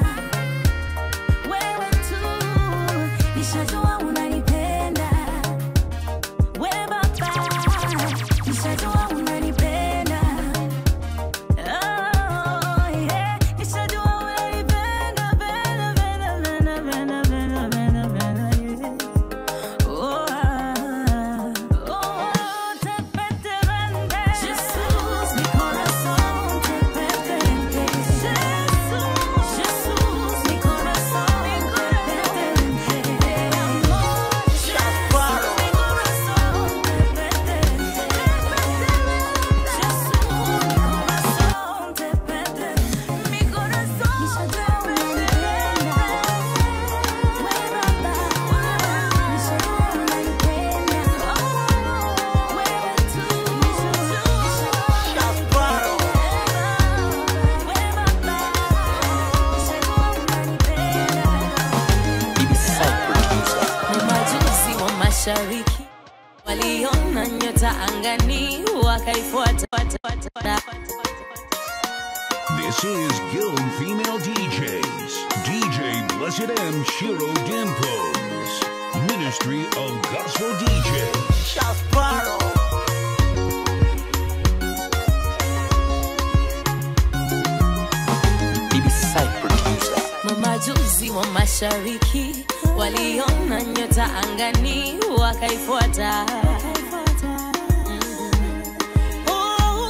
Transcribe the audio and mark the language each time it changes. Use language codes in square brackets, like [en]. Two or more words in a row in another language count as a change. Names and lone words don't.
[sw] Wewe tu, nishajua unanipenda. We Baba, nishajua unanipenda. [en] Oh, yeah, [sw] nishajua unanipenda, penda, penda, penda, penda, penda, penda, penda, yeah. [es] Oh, te pertenece. Jesús, mi corazón te pertenece. Jesús, mi corazón te pertenece. Amor, Jesús, mi corazón te pertenece. Jesús, mi corazón te pertenece. Mi corazón [sw] nishajua unanipenda. We Baba, nishajua unanipenda. Wewe tu, nishajua Mamajusi wa mashariki waliona nyota angani wakaifuata. [en] This is Guild Female DJs. DJ Blessed M Shiro Dimpos. Ministry of Gospel DJs. [sw] Mamajusi wa mashariki waliona nyota angani wakaifuata. Oh, yeah.